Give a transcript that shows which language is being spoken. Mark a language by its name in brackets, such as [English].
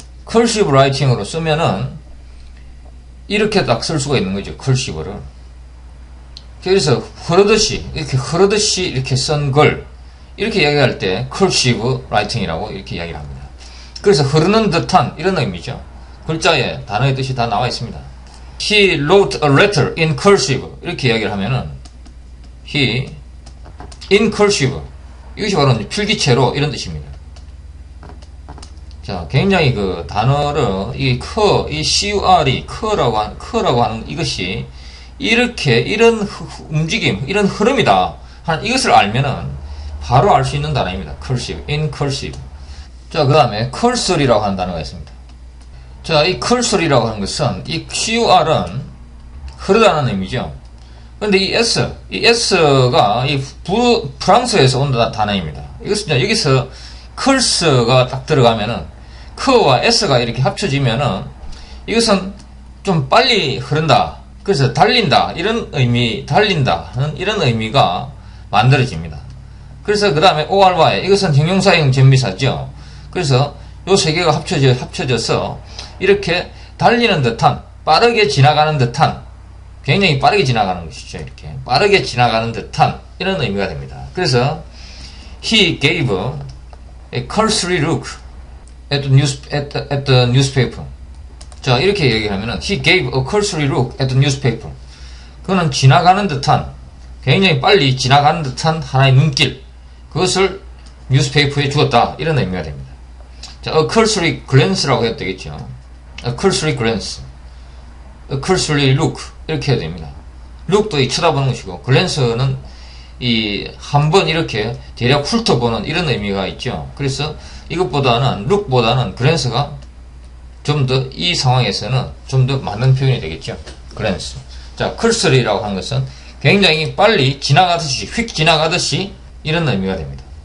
[English] cursive writing [Korean] 으로 쓰면은 이렇게 딱 쓸 수가 있는 거죠. cursive를. 그래서 흐르듯이 이렇게 쓴 걸 이렇게 이야기할 때 [English] cursive writing [Korean] 이라고 이렇게 이야기를 합니다. 그래서 흐르는 듯한 이런 의미죠. 글자에 단어의 뜻이 다 나와 있습니다. [English] He wrote a letter in cursive [Korean] 이렇게 이야기를 하면은 he in cursive 이것이 바로 필기체로 이런 뜻입니다. 자, 굉장히 그 단어를 이 cur이 커라고 하는 이것이 이렇게 이런 움직임, 이런 흐름이다 하는 이것을 알면은 바로 알 수 있는 단어입니다. [English] cursive, in cursive. [Korean] 자, 그 다음에 cursor이라고 하는 단어가 있습니다. 자, 이 cursor이라고 하는 것은 이 cur은 흐르다는 의미죠. 그런데 이 s가 이 프랑스에서 온 단어입니다. 이것은 여기서 cursor가 딱 들어가면은 c와 s가 이렇게 합쳐지면은 이것은 좀 빨리 흐른다. 그래서 달린다. 이런 의미, 달린다. 이런 의미가 만들어집니다. 그래서 그 다음에 ORY 이것은 형용사형 전미사죠. 그래서 요 세 개가 합쳐져서 이렇게 달리는 듯한, 빠르게 지나가는 듯한, 굉장히 빠르게 지나가는 것이죠. 이렇게 빠르게 지나가는 듯한 이런 의미가 됩니다. [English] 그래서 he gave a cursory look at the newspaper. [Korean] 자, 이렇게 얘기하면은 [English] he gave a cursory look at the newspaper. [Korean] 그거는 지나가는 듯한, 굉장히 빨리 지나가는 듯한 하나의 눈길, 그것을 뉴스페이퍼에 주었다. 이런 의미가 됩니다. 자, [English] a cursory glance [Korean] 라고 해도 되겠죠. [English] a cursory glance, a cursory look [Korean] 이렇게 해야 됩니다. look도 이 쳐다보는 것이고, glance는 이 한번 이렇게 대략 훑어보는 이런 의미가 있죠. 그래서 이것보다는 look보다는 glance가 좀 더 이 상황에서는 좀 더 맞는 표현이 되겠죠. [English] glance. [Korean] 자, cursory라고 하는 것은 굉장히 빨리 지나가듯이, 휙 지나가듯이 이런 의미가 됩니다.